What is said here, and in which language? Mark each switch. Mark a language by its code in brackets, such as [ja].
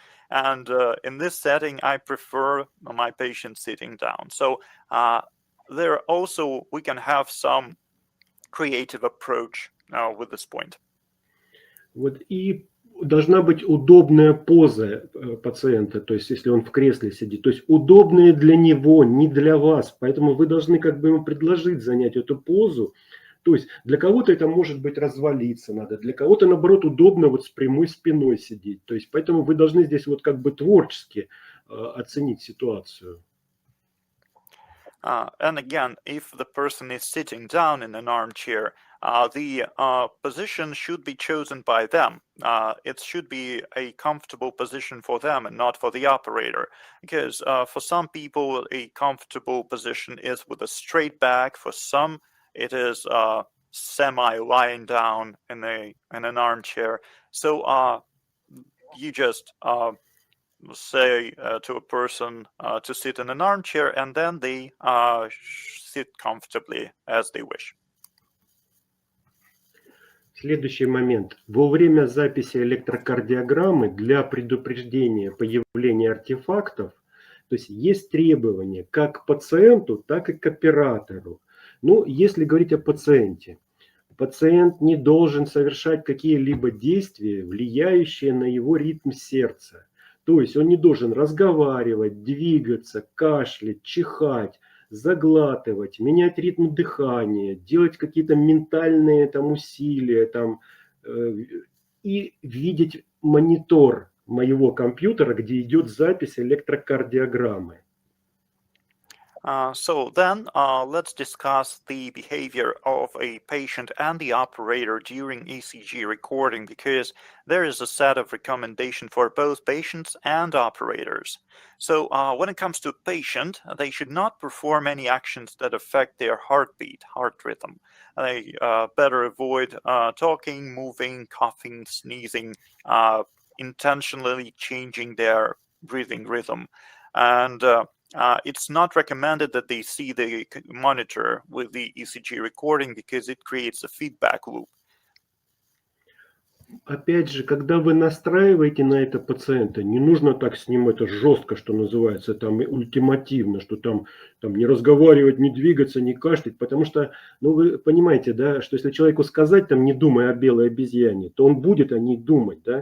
[en] And in this setting, I prefer my patient sitting down. So there also, we can have some creative approach with this point. [ru] Вот и должна быть удобная поза пациента, то есть если он в кресле сидит, то есть удобная для него, не для вас. Поэтому вы должны как бы ему предложить занять эту позу. То есть для кого-то это может быть развалиться надо, для кого-то наоборот удобно вот с прямой спиной сидеть. То есть поэтому вы должны здесь вот как бы творчески оценить ситуацию. [en] And again, if the person is sitting down in an armchair, the position should be chosen by them. It should be a comfortable position for them and not for the operator. Because for some people, a comfortable position is with a straight back. For some, it is semi-lying down in an armchair. So you just say to a person to sit in an armchair, and then they sit comfortably as they wish. [ru] Следующий момент. Во время записи электрокардиограммы для предупреждения появления артефактов, то есть требования как к пациенту, так и к оператору. Ну, если говорить о пациенте. Пациент не должен совершать какие-либо действия, влияющие на его ритм сердца. То есть он не должен разговаривать, двигаться, кашлять, чихать, заглатывать, менять ритм дыхания, делать какие-то ментальные там усилия там, и видеть монитор моего компьютера, где идет запись электрокардиограммы. [en] So then let's discuss the behavior of a patient and the operator during ECG recording, because there is a set of recommendation for both patients and operators. So when it comes to a patient, they should not perform any actions that affect their heartbeat, heart rhythm. They better avoid talking, moving, coughing, sneezing, intentionally changing their breathing rhythm. And it's not recommended that they see the monitor with the ECG recording, because it creates a feedback loop. [ru] Опять же, когда вы настраиваете на это пациента, не нужно так с ним это жестко, что называется, там и ультимативно, что там не разговаривать, не двигаться, не кашлять, потому что, ну вы понимаете, да, что если человеку сказать, там, не думай о белой обезьяне, то он будет о ней думать, да.